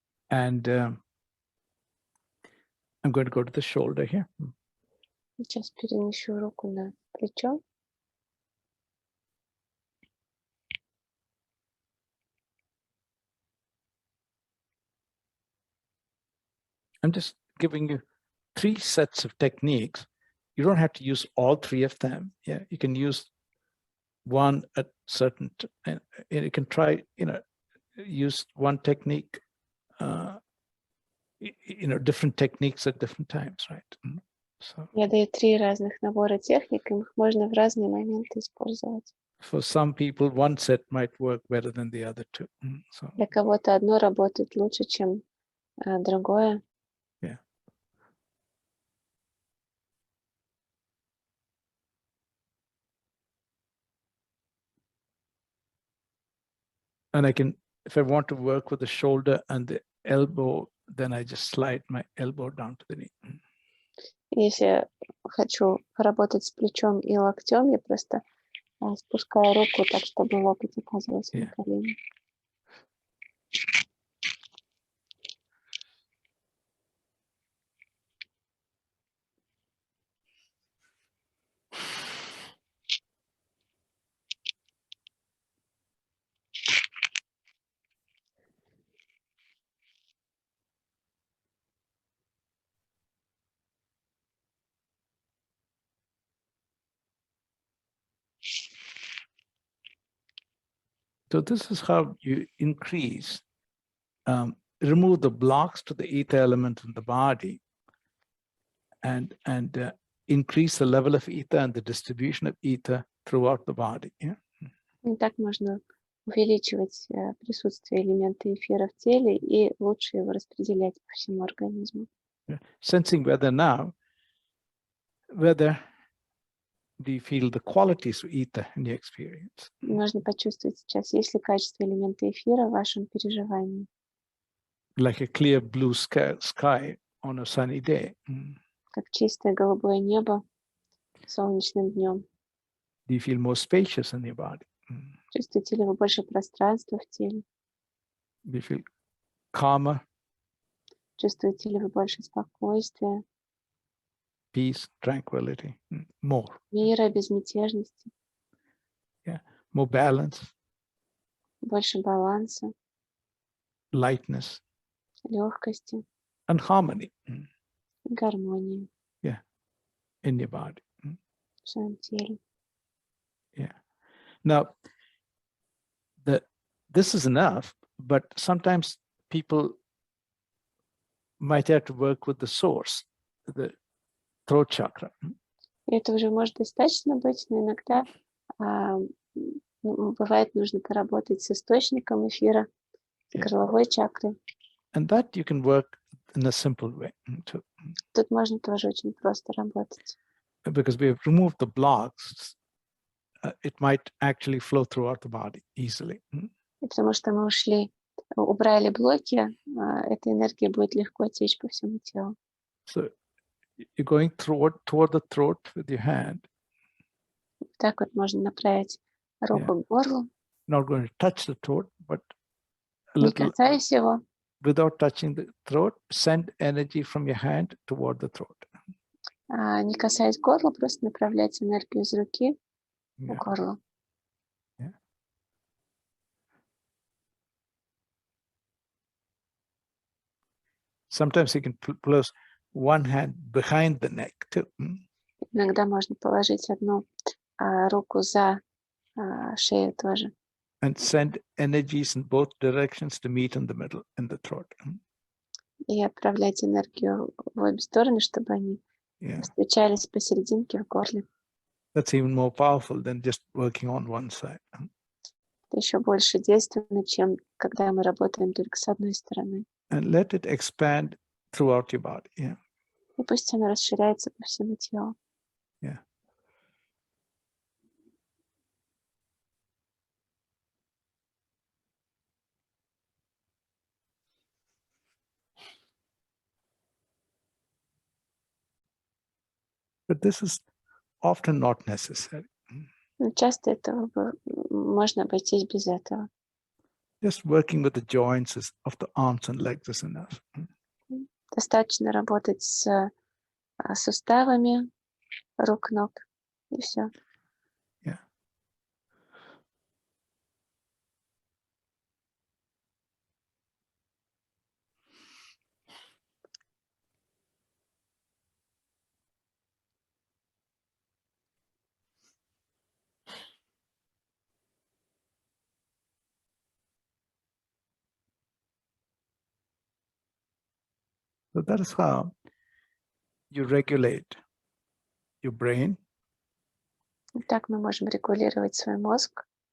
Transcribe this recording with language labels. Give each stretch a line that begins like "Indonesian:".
English: And I'm going to go to the shoulder here.
Russian: Сейчас перенесу руку на плечо.
English: I'm just giving you 3 sets of techniques. You don't have to use all 3 of them. Yeah, you can use one at certain, and you can try, use one technique, different techniques at different times, right? So,
Russian: Я даю 3 разных набора техник, и их можно в разные моменты использовать.
English: for some people, one set might work better than the other 2. So,
Russian: Для кого-то одно работает лучше, чем другое.
English: yeah. And I can, if I want to work with the shoulder and the elbow, then I just slide my elbow down to the knee.
Russian: Если я хочу поработать с плечом и локтем, я просто спускаю руку так, чтобы локоть оказывался на колене.
English: So this is how you increase, remove the blocks to the ether element in the body, and increase the level of ether and the distribution of ether throughout the body. Yeah.
Russian: И так можно увеличивать присутствие элемента эфира в теле и лучше его распределять по всему организму.
English: Sensing whether do you feel the qualities of ether in your experience?
Russian: Нужно почувствовать сейчас, есть ли качество элемента эфира в вашем переживании.
English: Like a clear blue sky on a sunny day.
Russian: Как чистое голубое небо солнечным днем.
English: Do you feel more spacious in your body?
Russian: Чувствуете ли вы больше пространства в теле?
English: Do you feel calmer,
Russian: Чувствуете ли вы больше спокойствия,
English: peace, tranquility? More.
Russian: мира, безмятежности,
English: More balance,
Russian: больше баланса,
English: lightness,
Russian: легкости,
English: and harmony
Russian: гармонии
English: in your body.
Russian: в своем теле.
English: Yeah. Now, this is enough, but sometimes people might have to work with the source, the throat chakra.
Russian: И это уже может достаточно быть, но иногда бывает нужно поработать с источником эфира, с горловой чакрой.
English: And that you can work in a simple way too.
Russian: Тут можно тоже очень просто работать.
English: Because we have removed the blocks, it might actually flow throughout the body easily.
Russian: И потому что мы убрали блоки, эта энергия будет легко течь по всему телу.
English: So you're going toward the throat with your hand.
Russian: Так вот можно направить руку к горлу,
English: Not going to touch the throat, but a
Russian: не little, касаясь его,
English: without touching the throat, send energy from your hand toward the throat.
Russian: не касаясь горла, просто направлять энергию из руки в горло.
English: Sometimes you can place one hand behind the neck too.
Russian: Иногда можно положить одну руку за шею тоже.
English: And send energies in both directions to meet in the middle, in the throat.
Russian: И отправлять энергию в обе стороны, чтобы они встречались посерединке в горле.
English: That's even more powerful than just working on one side.
Russian: Это еще больше действенно, чем когда мы работаем только с одной стороны.
English: And let it expand throughout your body.
Russian: И пусть оно расширяется по всему телу.
English: But this is often not necessary.
Russian: Но часто этого можно обойтись без этого.
English: Just working with the joints of the arms and legs is enough.
Russian: Достаточно работать с суставами рук, ног, и все.
English: So that is how you regulate your brain
Russian: Так мы можем регулировать свой мозг